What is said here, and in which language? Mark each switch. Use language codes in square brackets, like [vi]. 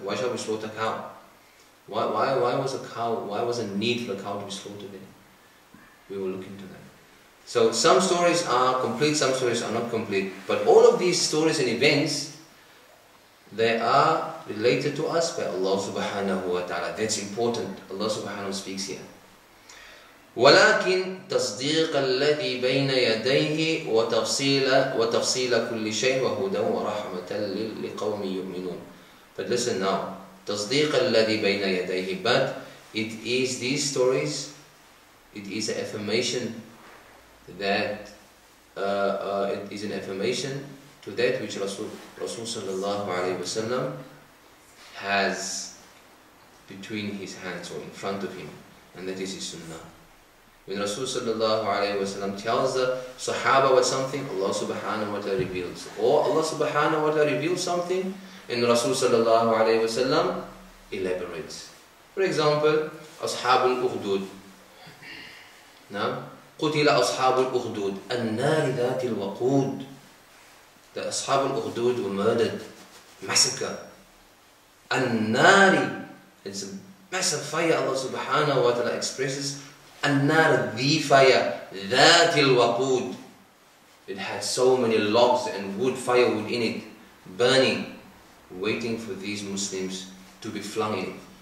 [en] Why shall we slaughter a cow? Why was a need for a cow to be slaughtered then? We will look into that. So some stories are complete, some stories are not complete. But all of these stories and events, they are related to us by Allah subhanahu wa ta'ala. That's important. Allah subhanahu wa ta'ala speaks here. [ar] ولكن تصديق الذي بين يديه وتفصيل كل شيء وهدى ورحمة لقوم يؤمنون. [en] But listen now. [ar] تصديق الذي بين يديه. [en] But it is these stories, it is an affirmation that it is an affirmation to that which Rasul sallallahu alayhi wasallam has between his hands or in front of him, and that is his sunnah. When Rasul sallallahu alayhi wasallam tells the Sahaba what something, Allah subhanahu wa ta'ala reveals. Or Allah subhanahu wa ta'ala reveals something, and Rasul sallallahu alayhi wasallam elaborates. For example, Ashab al-Ukhdud. [ar] Now, قتل أصحاب الأخدود النار ذات الوقود. [en] The Ashab al-Ukhdud were murdered, massacre. An-Nari, it's a massive fire. Allah subhanahu wa ta'ala expresses An-Nar, the fire, Dhatil Waqud. It had so many logs and wood, firewood in it, burning, waiting for these Muslims to be flung in.